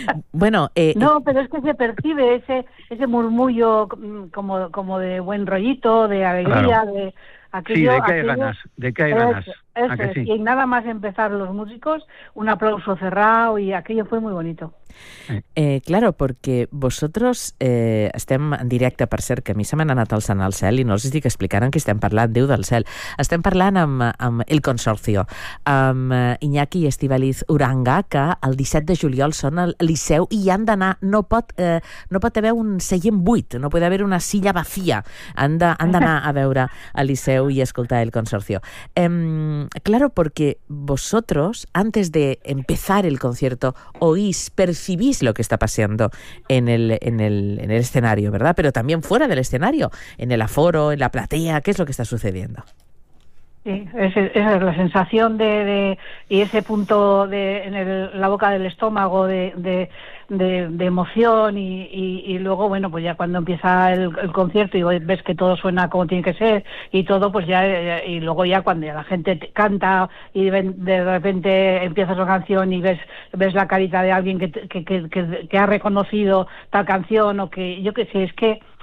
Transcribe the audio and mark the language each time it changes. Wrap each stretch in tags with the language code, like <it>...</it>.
<es>Bueno, no, pero es que se percibe ese murmullo como de buen rollito, de alegría, claro. De aquello. Sí, de que hay ganas. Y nada más empezar los músicos, un aplauso cerrado y aquello fue muy bonito.</es> <ca>Claro, porque vosaltres estem en directe, per cert, que a mi se m'han anat els anar al cel i no els estic explicant que estem parlant, Déu del cel. Estem parlant amb el Consorcio, amb Iñaki i Estibaliz Uranga, que el 17 de juliol són al Liceu i hi han d'anar. No pot haver un seient buit, no pot haver</ca> <es>una silla vacía.</es> <ca>Han d'anar a veure el Liceu i escoltar el Consorcio.</ca> <es>Claro, porque vosotros, antes de empezar el concierto, oís, percibís lo que está pasando en el escenario, ¿verdad? Pero también fuera del escenario, en el aforo, en la platea, ¿qué es lo que está sucediendo? Sí, esa es la sensación de y ese punto de en la boca del estómago de emoción y luego, bueno, pues ya cuando empieza el concierto y ves que todo suena como tiene que ser y todo, pues ya, y luego ya cuando ya la gente canta y de repente empiezas la canción y ves la carita de alguien que ha reconocido tal canción o que, yo qué sé, es que...</es>